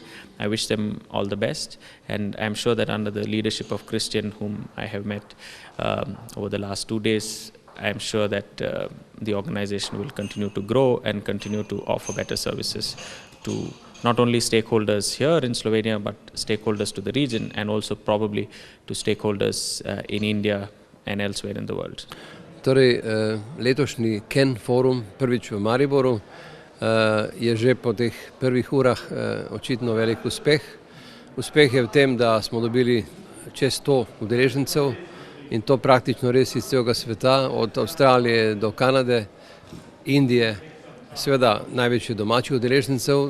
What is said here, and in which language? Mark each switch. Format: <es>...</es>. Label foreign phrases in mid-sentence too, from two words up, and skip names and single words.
<en>I wish them all the best, and I'm sure that under the leadership of Christian, whom I have met over the last 2 days, I'm sure that the organization will continue to grow and continue to offer better services to not only stakeholders here in Slovenia, but stakeholders to the region and also probably to stakeholders in India and elsewhere in the world.</en> <sl>Torej, letošnji KEN forum, prvič v Mariboru, je že po teh prvih urah očitno velik uspeh. Uspeh je v tem, da smo dobili čez 100 udeležencev in to praktično res iz celega sveta, od Avstralije do Kanade, Indije, seveda največji domačih udeležencev.</sl>